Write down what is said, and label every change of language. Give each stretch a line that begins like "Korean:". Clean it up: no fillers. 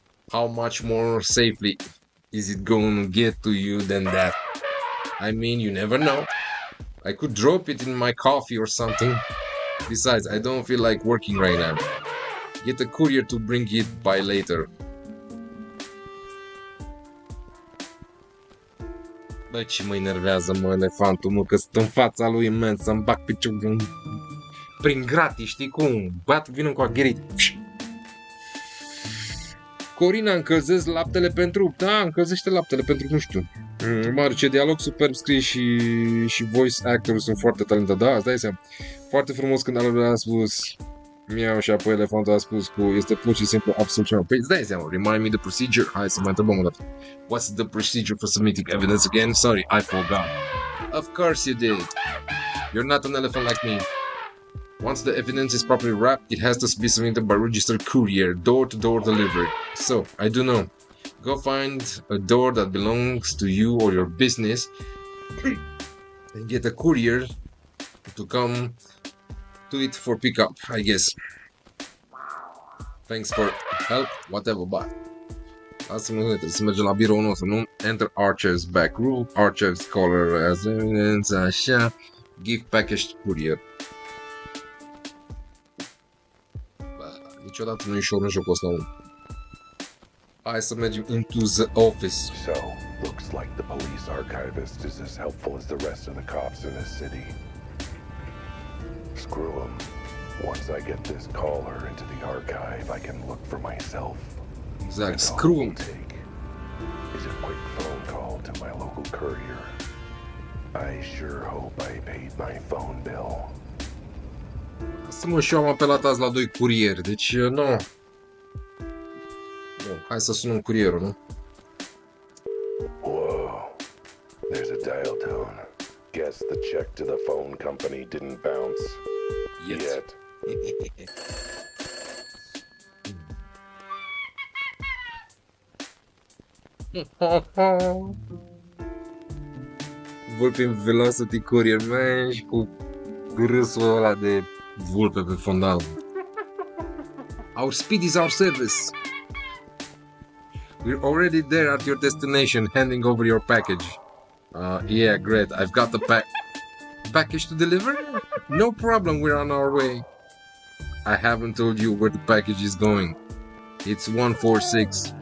English: How much more safely is it going to get to you than that? I mean, you never know. I could drop it in my coffee or something. Besides, I don't feel like working right now. Get a courier to bring it by later.
Romanian: Bă, ce mă enervează, mă, elefantul, mă, că sunt în fața lui imens, să-mi bag piciorul prin gratii, știi cum? Băiatul vine cu agherit. Corina, încălzesc laptele pentru... Da, încălzește laptele pentru, nu știu. Mare, ce dialog superb scris și voice actorul sunt foarte talentat. Da, îți dai seama. Foarte frumos când Albert a spus miau și apoi elefantul a spus cu... Este pur și simplu absolut ceva. Păi îți dai seama,
English: remind me the procedure.
Romanian: Hai să mai întrebăm o dată.
English: What's the procedure for submitting evidence again? Sorry, I forgot. Of course you did. You're not an elephant like me. Once the evidence is properly wrapped, it has to be submitted by registered courier, door-to-door delivery. So, I do know. Go find a door that belongs to you or your business and get a courier to come to it for pickup, I guess. Thanks for help, whatever, bye.
Romanian: Lasă-mă, trebuie să mergem la biroul nostru, nu?
English: Enter Archer's back room, Archer's color as evidence,
Romanian: așa.
English: Give package to courier.
Romanian: Niciodată nu e ușor în jocul ăsta, mă. Hai să mergem
English: into the office. So, looks like the police archivist is as helpful as the rest of the cops in this city. Screw them. Once I get this caller into the archive, I can look for myself. Exact, screw them. Is a quick phone call to my local courier. I sure hope I paid my phone bill.
Romanian: Asta mă, și eu am apelat azi la 2 curieri, deci nu. Bun, hai să sunăm curierul, nu?
English: Whoa, there's a dial tone. Guess the check to the phone company didn't bounce. Yet.
Romanian: Vulpe in velocity courier, man, și cu râsul ăla de vulpe pe fondal.
English: Our speed is our service. We're already there at your destination, handing over your package. Yeah, great. I've got the package to deliver? No problem, we're on our way. I haven't told you where the package is going. It's 146.